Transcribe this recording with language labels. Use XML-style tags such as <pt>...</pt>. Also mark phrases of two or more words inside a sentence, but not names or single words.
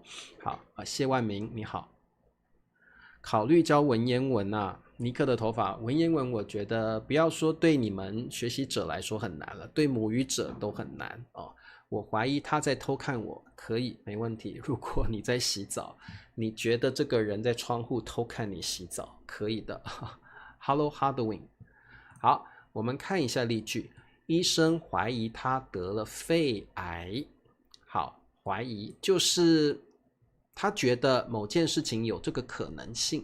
<zh>好，謝萬明你好，考慮教文言文啊，尼克的頭髮，文言文我覺得不要說對你們學習者來說很難了，對母語者都很難哦。我懷疑他在偷看我，可以，沒問題。如果你在洗澡，你覺得這個人在窗戶偷看你洗澡，可以的。Hello Hardwin， 好，我們看一下例句。醫生懷疑他得了肺癌。好，懷疑就是他覺得某件事情有這個可能性。</zh>